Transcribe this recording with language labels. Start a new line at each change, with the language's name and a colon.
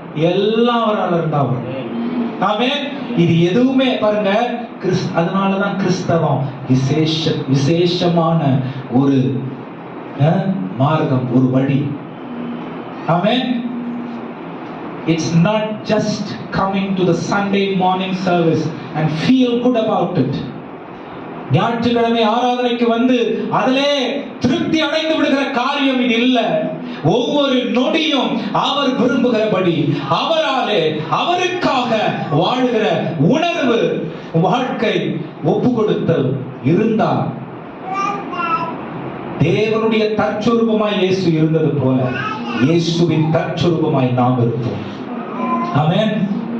Tamil: எல்லாம் அவரால் இருந்தா வரும். ஆமென். இது எதுவுமே பாருங்க, அதனாலதான் கிறிஸ்தவம் விசேஷமான ஒரு மார்க்கம், ஒரு வழி. ஆமென்.
English: It's not just coming to the Sunday morning service and feel good about it.
Tamil: ஞாயிற்றுக்கிழமை ஆராதனைக்கு வந்து அதிலே திருப்தி அடைந்து விடுகிற காரியம் இது இல்ல. ஒவ்வொரு நொடியும் அவர் விரும்புகிறபடி, அவராலே, அவருக்காக வாழுகிற உணர்வு, வாழ்க்கை, ஒப்பு கொடுத்தல் இருந்தா, தேவனுடைய தற்சொரூபமாய் இயேசு இருந்தது போல இயேசுவின் தற்சொரூபமாய் நாம் இருப்போம். ஆமென்.